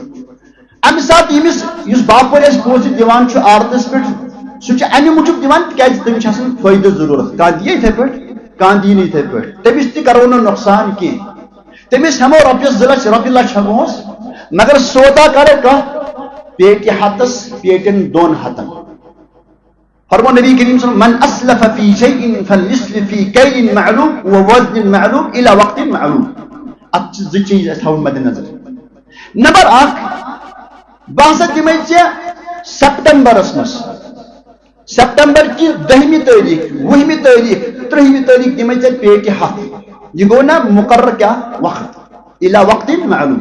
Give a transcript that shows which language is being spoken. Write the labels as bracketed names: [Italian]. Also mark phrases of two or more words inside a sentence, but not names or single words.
[Kashmiri] امہِ ساتہٕ ییٚمِس یُس باپٲرۍ اَسہِ پونٛسہٕ دِوان چھُ آردس پٮ۪ٹھ سُہ چھُ امہِ موٗجوٗب دِوان تِکیٛازِ تٔمِس چھِ آسان فٲیدٕ ضروٗرت. کانٛہہ دِیہِ یِتھے پٲٹھۍ کانٛہہ دِیہِ نہٕ یِتھے پٲٹھۍ. تٔمِس تہِ کرو نہٕ نۄقصان کینٛہہ. تٔمِس ہٮ۪مو رۄپیس 2 لچھ رۄپیہِ لچھ ہٮ۪موس مگر سودا کرو کانٛہہ پیٹہِ 100 پیٹٮ۪ن 200. فرمو نبی کریم [Arabic] صلی اللہ علیہ وسلم من اسلف فی شیء فلیسلف فی کیل معلوم ووزن معلوم الى وقت معلوم. [Kashmiri] اتھ چھِ 2 چیٖز اَسہِ تھاوٕنۍ مدِ نظر. نمبر 1 بہٕ ہسا دِمے ژےٚ سپٹمبرس منٛز سپٹمبر کی 10 تٲریٖخ 20 تٲریٖخ 30 تٲریٖخ دِمے ژےٚ پیٹہِ 100. یہِ گوٚو نا مقرر کیٛاہ وقت [Arabic] الى وقت معلوم.